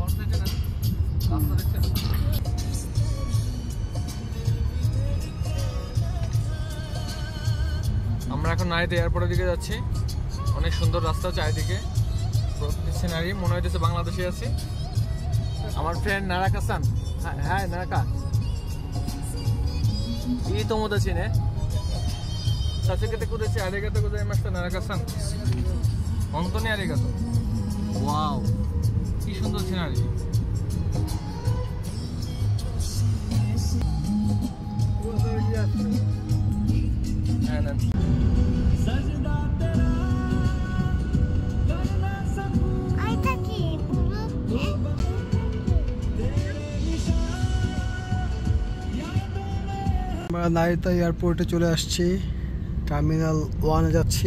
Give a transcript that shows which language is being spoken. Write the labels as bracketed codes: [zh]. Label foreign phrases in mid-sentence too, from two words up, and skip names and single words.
[bn] আমরা এখন নাইতে এয়ারপোর্টের দিকে যাচ্ছি। অনেক সুন্দর রাস্তা চারিদিকে, সিনারি মনে হইতেছে বাংলাদেশে আছি। আমার ফ্রেন্ড নারাকা সান, হ্যাঁ নারাকা, [ja] いい友達ね。助けてくれてありがとうございました、奈良さん。本当にありがとう。わお、 [bn] কি সুন্দর সিনারি। হ্যাঁ না, আমরা নাইতা এয়ারপোর্টে চলে আসছি, টার্মিনাল 1-এ যাচ্ছি।